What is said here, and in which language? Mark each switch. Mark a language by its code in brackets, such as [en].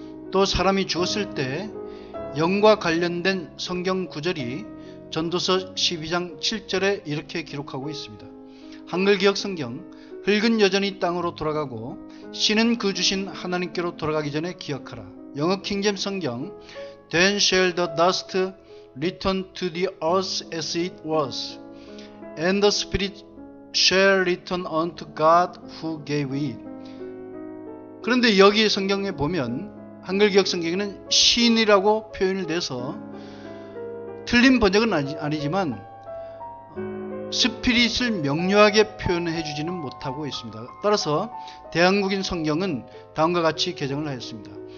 [ko] 또 사람이 죽었을 때 영과 관련된 성경 구절이 전도서 12장 7절에 이렇게 기록하고 있습니다. 한글 기억 성경, 흙은 여전히 땅으로 돌아가고 신은 그 주신 하나님께로 돌아가기 전에 기억하라. 영어 킹잼 성경, [en] Then shall the dust return to the earth as it was, and the spirit shall return unto God who gave it. [ko] 그런데 여기 성경에 보면 한글 기억 성경에는 신이라고 표현이 돼서 틀린 번역은 아니지만 스피릿을 명료하게 표현해 주지는 못하고 있습니다. 따라서 대한국인 성경은 다음과 같이 개정을 하였습니다.